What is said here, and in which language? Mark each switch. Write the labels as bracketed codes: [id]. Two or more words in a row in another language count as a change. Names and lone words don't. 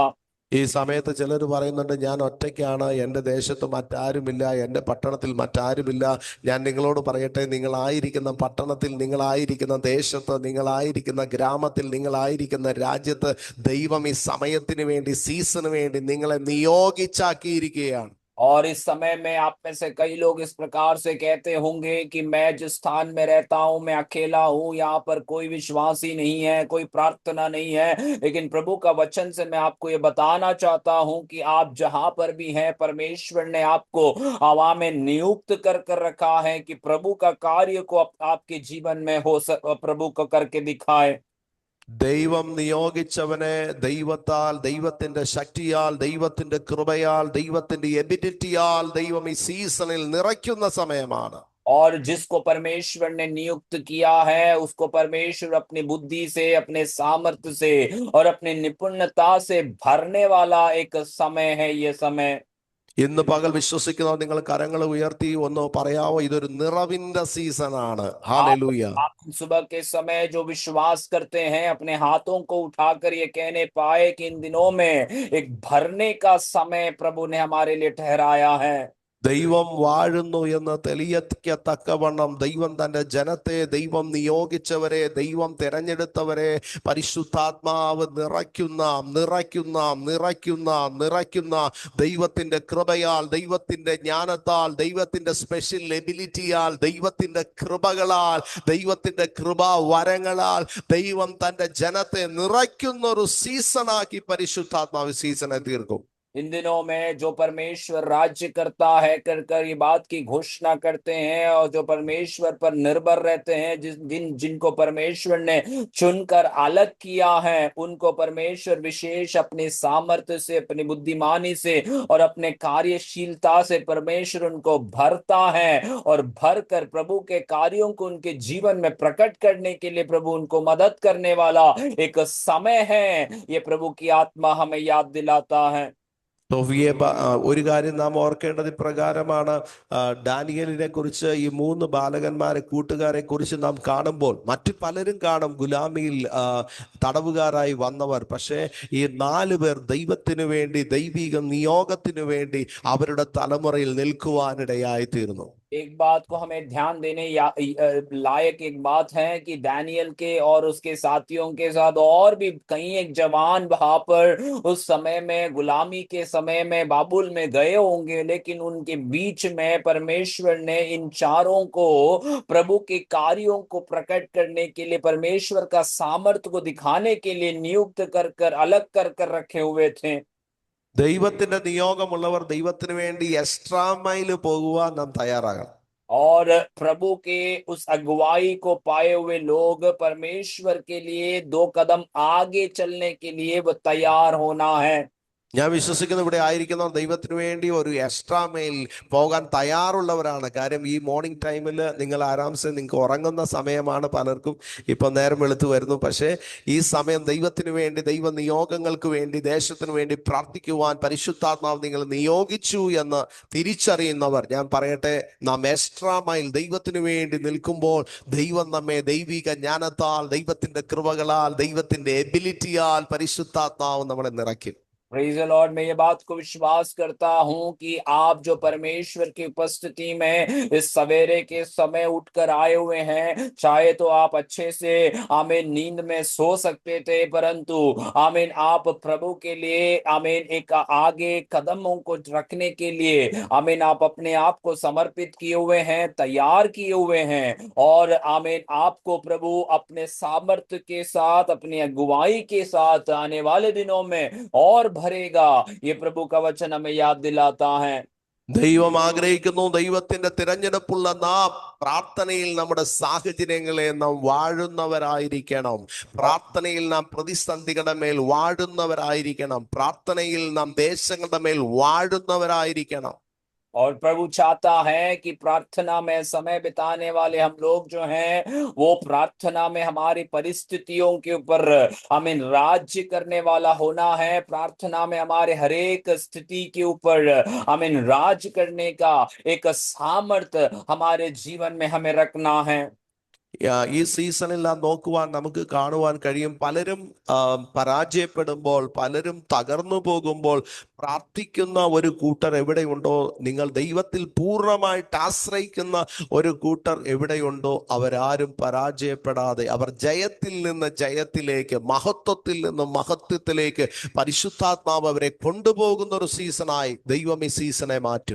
[ml] ഈ സമയത്ത് ചിലർ പറയുന്നുണ്ട്, ഞാൻ ഒറ്റയ്ക്കാണ്, എൻ്റെ ദേശത്ത് മറ്റാരുമില്ല, എൻ്റെ പട്ടണത്തിൽ മറ്റാരുമില്ല. ഞാൻ നിങ്ങളോട് പറയട്ടെ, നിങ്ങളായിരിക്കുന്ന പട്ടണത്തിൽ, നിങ്ങളായിരിക്കുന്ന ദേശത്ത്, നിങ്ങളായിരിക്കുന്ന ഗ്രാമത്തിൽ, നിങ്ങളായിരിക്കുന്ന രാജ്യത്ത് ദൈവം ഈ സമയത്തിന് വേണ്ടി, സീസണിന് വേണ്ടി നിങ്ങളെ നിയോഗിച്ചാക്കിയിരിക്കുകയാണ്. [hi] और इस समय में आप में से कई लोग इस प्रकार से कहते होंगे कि मैं जिस स्थान में रहता हूं मैं अकेला हूं, यहाँ पर कोई विश्वासी नहीं है, कोई प्रार्थना नहीं है। लेकिन प्रभु का वचन से मैं आपको ये बताना चाहता हूं कि आप जहां पर भी हैं, परमेश्वर ने आपको हवा में नियुक्त कर रखा है कि प्रभु का कार्य को आपके जीवन में प्रभु को करके दिखाए। [ml] ദൈവം നിയോഗിച്ചവനെ ദൈവത്താൽ, ദൈവത്തിന്റെ ശക്തിയാൽ, ദൈവത്തിന്റെ കൃപയാൽ, ദൈവത്തിന്റെ എബിലിറ്റിയാൽ ദൈവം ഈ സീസണിൽ നിറയ്ക്കുന്ന സമയമാണ്. [hi] और जिसको परमेश्वर ने नियुक्त किया है उसको परमेश्वर अपनी बुद्धि से, अपने सामर्थ्य से और अपनी निपुणता से भरने वाला एक समय है ये समय। [ml] ഇന്ന് പകൽ വിശ്വസിക്കുന്നവർ നിങ്ങൾ കരങ്ങൾ ഉയർത്തി ഒന്ന് പറയാവോ, ഇതൊരു നിറവിന്റെ സീസണാണ്. ഹല്ലേലൂയ. [hi] आप सुबह के समय जो विश्वास करते हैं अपने हाथों को उठाकर ये कहने पाए कि इन दिनों में एक भरने का समय प्रभु ने हमारे लिए ठहराया है। [ml] ദൈവം വാഴുന്നു എന്ന് തെളിയിക്കത്തക്കവണ്ണം ദൈവം തന്റെ ജനത്തെ, ദൈവം നിയോഗിച്ചവരെ, ദൈവം തിരഞ്ഞെടുത്തവരെ പരിശുദ്ധാത്മാവ് നിറയ്ക്കുന്ന നിറയ്ക്കുന്ന നിറയ്ക്കുന്ന നിറയ്ക്കുന്ന ദൈവത്തിന്റെ കൃപയാൽ, ദൈവത്തിന്റെ ജ്ഞാനത്താൽ, ദൈവത്തിന്റെ [en] special ability-യാൽ, [ml] ദൈവത്തിന്റെ കൃപകളാൽ, ദൈവത്തിന്റെ കൃപാ വരങ്ങളാൽ ദൈവം തന്റെ ജനത്തെ നിറയ്ക്കുന്ന ഒരു സീസണാക്കി പരിശുദ്ധാത്മാവ് സീസണെ തീർക്കും. [hi] इन दिनों में जो परमेश्वर राज्य करता है कर ये बात की घोषणा करते हैं और जो परमेश्वर पर निर्भर रहते हैं, जिनको परमेश्वर ने चुनकर अलग किया है, उनको परमेश्वर विशेष अपने सामर्थ्य से, अपनी बुद्धिमानी से और अपने कार्यशीलता से परमेश्वर उनको भरता है और भर कर प्रभु के कार्यों को उनके जीवन में प्रकट करने के लिए प्रभु उनको मदद करने वाला एक समय है। ये प्रभु की आत्मा हमें याद दिलाता है। [ml] ഒരു കാര്യം നാം ഓർക്കേണ്ടത് ഇപ്രകാരമാണ്. ഡാനിയലിനെ കുറിച്ച്, ഈ 3 ബാലകന്മാരെ, കൂട്ടുകാരെ കുറിച്ച് നാം കാണുമ്പോൾ മറ്റു പലരും കാണും ഗുലാമിയിൽ തടവുകാരായി വന്നവർ. പക്ഷേ ഈ 4 പേർ ദൈവത്തിനു വേണ്ടി, ദൈവിക നിയോഗത്തിനു വേണ്ടി അവരുടെ തലമുറയിൽ നിൽക്കുവാനിടയായി തീർന്നു. [hi] एक बात को हमें ध्यान देने लायक एक बात है कि दानियल के और उसके साथियों के साथ और भी कई एक जवान वहां पर उस समय में, गुलामी के समय में बाबुल में गए होंगे, लेकिन उनके बीच में परमेश्वर ने इन चारों को प्रभु के कार्यों को प्रकट करने के लिए, परमेश्वर का सामर्थ्य को दिखाने के लिए नियुक्त कर अलग कर रखे हुए थे। [ml] ദൈവത്തിന്റെ നിയോഗമുള്ളവർ ദൈവത്തിന് വേണ്ടി [en] extra mile [ml] പോകുവാൻ നാം തയ്യാറാകണം. [hi] और प्रभु के उस अगुवाई को पाए हुए लोग परमेश्वर के लिए 2 कदम आगे चलने के लिए वो तैयार होना है। [ml] ഞാൻ വിശ്വസിക്കുന്ന ഇവിടെ ആയിരിക്കുന്നവർ ദൈവത്തിന് വേണ്ടി ഒരു [en] extra mile [ml] പോകാൻ തയ്യാറുള്ളവരാണ്. കാര്യം ഈ [en] morning time-ിൽ [ml] നിങ്ങൾ [hi] आराम से, [ml] നിങ്ങൾക്ക് ഉറങ്ങുന്ന സമയമാണ്. പലർക്കും ഇപ്പം നേരം വെളുത്ത് വരുന്നു. പക്ഷേ ഈ സമയം ദൈവത്തിന് വേണ്ടി, ദൈവ നിയോഗങ്ങൾക്ക് വേണ്ടി, ദേശത്തിന് വേണ്ടി പ്രാർത്ഥിക്കുവാൻ പരിശുദ്ധാത്മാവ് നിങ്ങൾ നിയോഗിച്ചു എന്ന് തിരിച്ചറിയുന്നവർ, ഞാൻ പറയട്ടെ, നാം [en] extra mile [ml] ദൈവത്തിന് വേണ്ടി നിൽക്കുമ്പോൾ ദൈവം നമ്മെ ദൈവിക ജ്ഞാനത്താൽ, ദൈവത്തിന്റെ കൃപകളാൽ, ദൈവത്തിന്റെ എബിലിറ്റിയാൽ പരിശുദ്ധാത്മാവ് നമ്മളെ നിറയ്ക്കും. [en] praise the Lord. [hi] मैं ये बात को विश्वास करता हूं कि आप जो परमेश्वर की उपस्थिति में इस सवेरे के समय उठकर आए हुए हैं, चाहे तो आप अच्छे से आमीन नींद में सो सकते थे, परंतु आमीन आप प्रभु के लिए आमीन एक आगे कदमों को रखने के लिए आमीन आप अपने आप को समर्पित किए हुए हैं, तैयार किए हुए हैं। और आमीन आपको प्रभु अपने सामर्थ्य के साथ, अपनी अगुवाई के साथ आने वाले दिनों में और भरेगा, ये प्रभु का वचन हमें याद दिलाता है। [ml] ദൈവം ആഗ്രഹിക്കുന്നു, ദൈവത്തിന്റെ തിരഞ്ഞെടുപ്പുള്ള നാം പ്രാർത്ഥനയിൽ നമ്മുടെ സാഹചര്യങ്ങളെ നാം വാഴുന്നവരായിരിക്കണം. പ്രാർത്ഥനയിൽ നാം പ്രതിസന്ധികളുടെ മേൽ വാഴുന്നവരായിരിക്കണം. പ്രാർത്ഥനയിൽ നാം ദേശങ്ങളുടെ മേൽ वाഴുന്നവരായിരിക്കണം. [hi] और प्रभु चाहता है कि प्रार्थना में समय बिताने वाले हम लोग जो हैं, वो प्रार्थना में हमारी परिस्थितियों के ऊपर हमें राज्य करने वाला होना है। प्रार्थना में हमारे हर एक स्थिति के ऊपर हमें राज्य करने का एक सामर्थ्य हमारे जीवन में हमें रखना है। [ml] ഈ സീസണിൽ നാം നോക്കുവാൻ നമുക്ക് കാണുവാൻ കഴിയും, പലരും പരാജയപ്പെടുമ്പോൾ, പലരും തകർന്നു പോകുമ്പോൾ പ്രാർത്ഥിക്കുന്ന ഒരു കൂട്ടർ എവിടെയുണ്ടോ, നിങ്ങൾ ദൈവത്തിൽ പൂർണ്ണമായിട്ട് ആശ്രയിക്കുന്ന ഒരു കൂട്ടർ എവിടെയുണ്ടോ, അവരാരും പരാജയപ്പെടാതെ അവർ ജയത്തിൽ നിന്ന് ജയത്തിലേക്ക്, മഹത്വത്തിൽ നിന്ന് മഹത്വത്തിലേക്ക് പരിശുദ്ധാത്മാവ് അവരെ കൊണ്ടുപോകുന്ന ഒരു സീസണായി ദൈവം ഈ സീസണെ മാറ്റും.